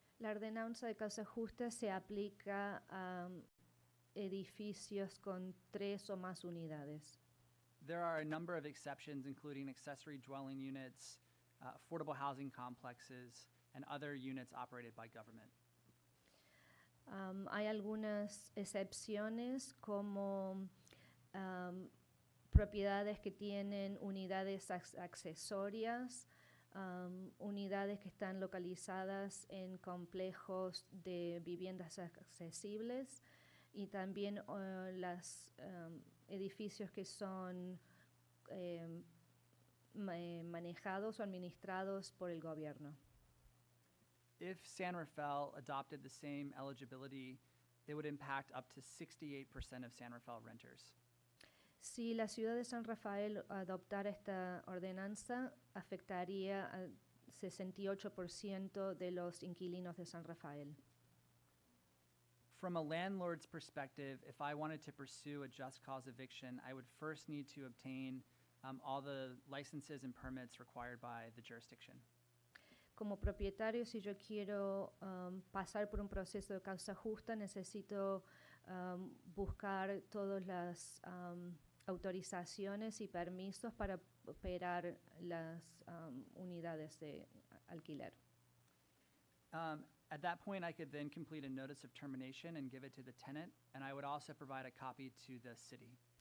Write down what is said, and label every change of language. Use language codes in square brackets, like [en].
[es] La ordenanza de causa justa se aplica a edificios con 3 o más unidades. [en] There are a number of exceptions, including accessory dwelling units, affordable housing complexes, and other units operated by government. [es] Hay algunas excepciones como propiedades que tienen unidades accesorias, unidades que están localizadas en complejos de viviendas accesibles y también los edificios que son manejados o administrados por el gobierno. [en] If San Rafael adopted the same eligibility, it would impact up to 68% of San Rafael renters. [es] Si la ciudad de San Rafael adoptara esta ordenanza, afectaría al 68% de los inquilinos de San Rafael. [en] From a landlord's perspective, if I wanted to pursue a just cause eviction, I would first need to obtain all the licenses and permits required by the jurisdiction. [es] Como propietario, si yo quiero pasar por un proceso de causa justa, necesito buscar todas las autorizaciones y permisos para operar las unidades de alquiler. [en] At that point, I could then complete a notice of termination and give it to the tenant, and I would also provide a copy to the city.